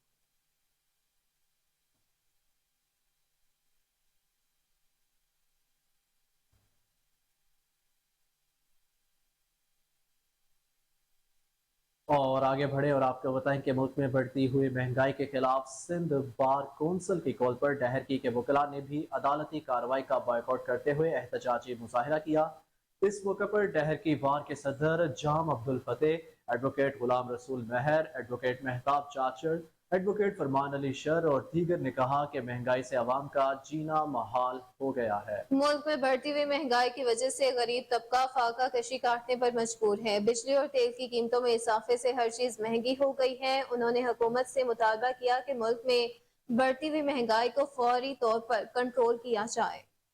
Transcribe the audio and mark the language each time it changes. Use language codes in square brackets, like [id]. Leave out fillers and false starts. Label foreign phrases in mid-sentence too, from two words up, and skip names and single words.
[ur] اور آگے بڑھے اور آپ کو بتائیں کہ ملک میں بڑھتی ہوئی مہنگائی کے خلاف سندھ بار کونسل کی کال پر ڈہرکی کے وکلا نے بھی عدالتی کارروائی کا بائیکاٹ کرتے ہوئے احتجاجی مظاہرہ کیا. اس موقع پر ڈہرکی بار کے صدر جام عبدالفتح، ایڈووکیٹ غلام رسول مہر، ایڈووکیٹ مہتاب چاچڑ، ایڈووکیٹ فرمان علی شر اور دیگر نے کہا کہ مہنگائی سے عوام کا جینا محال ہو گیا ہے. ملک میں بڑھتی ہوئی مہنگائی کی وجہ سے غریب طبقہ فاقہ کشی کاٹنے پر مجبور ہے. بجلی اور تیل کی قیمتوں میں اضافے سے ہر چیز مہنگی ہو گئی ہے. انہوں نے حکومت سے مطالبہ کیا کہ ملک میں بڑھتی ہوئی مہنگائی کو فوری طور پر کنٹرول کیا جائے.